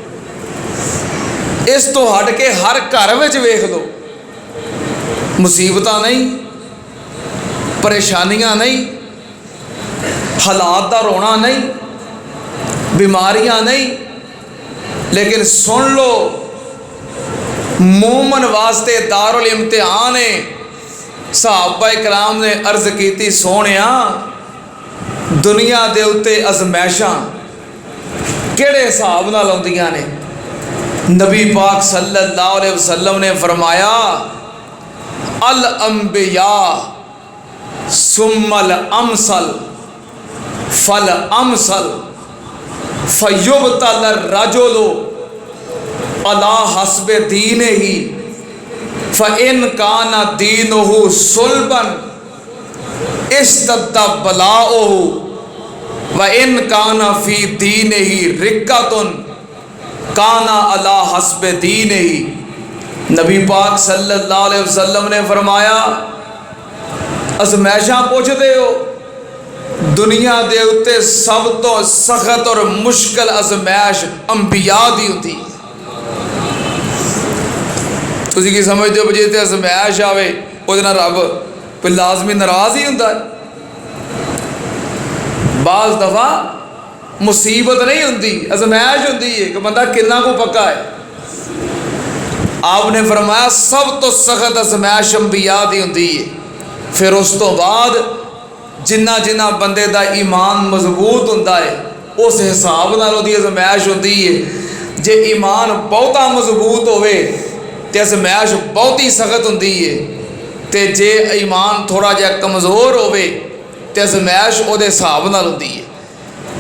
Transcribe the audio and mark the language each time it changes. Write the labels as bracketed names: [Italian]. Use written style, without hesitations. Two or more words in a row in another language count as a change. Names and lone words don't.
[Punjabi] اس توں ہٹ کے ہر گھر میں ویکھ لو، مصیبتاں نہیں، پریشانیاں نہیں، حالات کا رونا نہیں، بیماریاں نہیں، لیکن سن لو مومن واسطے دار الامتحان ہے. صحابہ کرام نے عرض کی سوہݨیا دنیا کے اتے آزمائشاں کہڑے حساب نال آؤندیاں نے. نبی پاک [Arabic] صلى الله عليه وسلم [Punjabi] نے فرمایا [Arabic] الأنبياء ثم الأمثل فالأمثل فيبتلى الرجل على حسب دينه فإن كان دينه صلبا اشتد بلاؤه وإن كان في دينه رقة كان على حسب دينه. [Punjabi] نبی پاک [Arabic] صلى الله عليه وسلم [Punjabi] نے فرمایا آزمائشاں پچھدے ہو، دنیا کے اتے سب توں سخت اور مشکل آزمائش انبیاء دی ہوتی. تسی کی سمجھتے ہو جے آزمائش آوے اوہدے نال رب کوئی لازمی ناراض ہی ہندا ہے. باز دفعہ مصیبت نہیں ہندی، آزمائش ہندی ہے کہ بندہ کتنا کو پکا ہے. آپنے فرمایا سب توں سخت آزمائش انبیاء دی ہندی ہے. پھر اس توں بعد جناں جناں بندے دا ایمان مضبوط ہندا ہے اس حساب نال اوہدی آزمائش ہندی ہے. جے ایمان بہتا مضبوط ہووے تے آزمائش بہتی سخت ہندی ہے، تے جے ایمان تھوڑا جیہا کمزور ہووے تے آزمائش اوہدے حساب نال ہندی ہے.